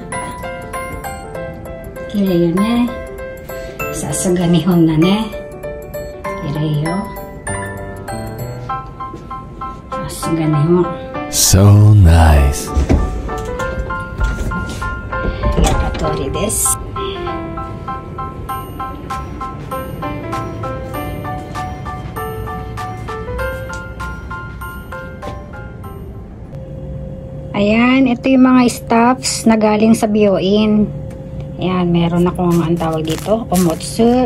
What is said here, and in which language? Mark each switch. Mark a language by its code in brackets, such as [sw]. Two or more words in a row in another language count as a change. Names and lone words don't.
[ja] 綺麗よね。さすが日本だね。綺麗よ。さすが日本。 [en] So nice. [ja] やった通りです。 [tl] Ayan, ito yung mga stuffs na galing sa Bioin. Ayan, meron akong ang tawag dito, omotsu.